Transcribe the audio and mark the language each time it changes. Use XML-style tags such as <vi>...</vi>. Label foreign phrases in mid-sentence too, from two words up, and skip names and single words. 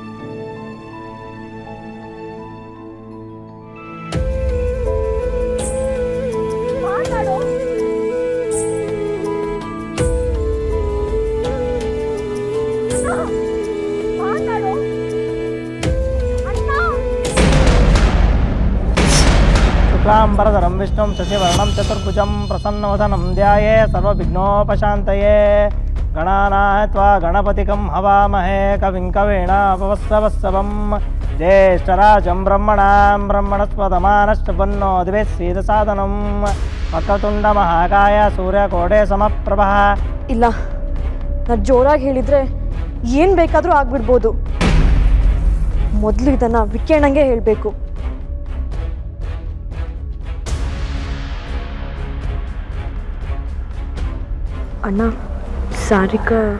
<kn>ಮಾತಾಡೋ. ಮಾತಾಡೋ ಅಣ್ಣ.</kn> <sa>शुक्लांबरधरं विष्णुं शशिवर्णं चतुर्भुजं प्रसन्नवदनं ध्याये सर्वविघ्नोपशान्तये गणानात्वा गणपतिकं हवामहे कविं कवीनापवस्सवस्सवं ज्येष्ठराजं ब्रह्मणां ब्रह्मणस्पदमानश्चपन्नो दिवे सीदसादनं वक्रतुण्डमहाकाय सूर्यकोटे समप्रभः.</sa> <kn>ಇಲ್ಲ, ನಾನು ಜೋರಾಗಿ ಹೇಳಿದ್ರೆ ಏನು ಬೇಕಾದರೂ ಆಗ್ಬಿಡ್ಬೋದು. ಮೊದಲು ಇದನ್ನು ವಿಕ್ಕೇಣಂಗೆ ಹೇಳಬೇಕು. ಅಣ್ಣ, ಸಾರಿಕಾ</kn>